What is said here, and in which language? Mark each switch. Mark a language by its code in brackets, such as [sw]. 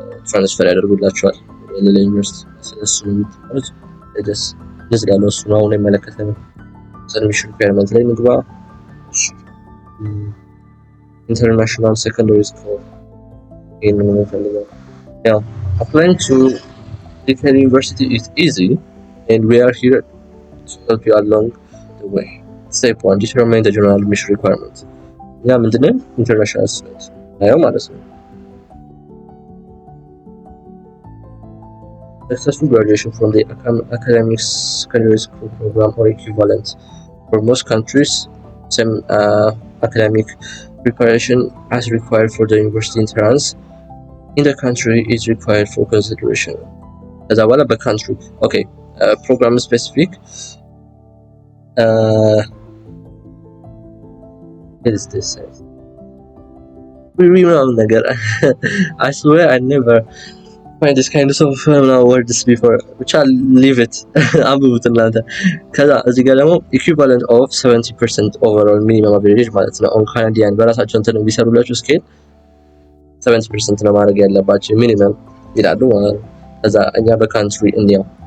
[am] ትራንስፈር ያደርጉላችኋል ሌላ ዩኒቨርሲቲ። ስለሱ ነው የምትማሩት። ደስ እንደዚህ ያለው እሱ ነው አሁን የሚመለከተው። አድሚሽን ሪኳየርመንት ላይ ንግባ። [en] International Secondary School in Manila. Yeah, applying to Deakin University is easy, and we are here to help you along the way. Step 1: determine the general admission requirements. Yeah, [am] ምንድነው [en] international student [am] አየው ማለት ነው። [en] Successful graduation from the academic secondary school program or equivalent. For most countries, same academic preparation as required for the university entrance in the country is required for consideration. As well as the country. Okay, program specific. What is this? We remember. I swear I never find this kind of words before which I'll leave it [am] አንብቡት እናንተ ከዛ እዚህ ጋር ደግሞ [en] equivalent of 70% overall minimum average [am] ማለት ነው [en] on Canadian [am] በራሳቸው እንትን ቢሰሩላችሁ ስኬል 70% ነው ማድረግ ያለባችሁ ሚኒመም ይላሉ ማለት ነው ከዛ እኛ በካንትሪ እንዲያው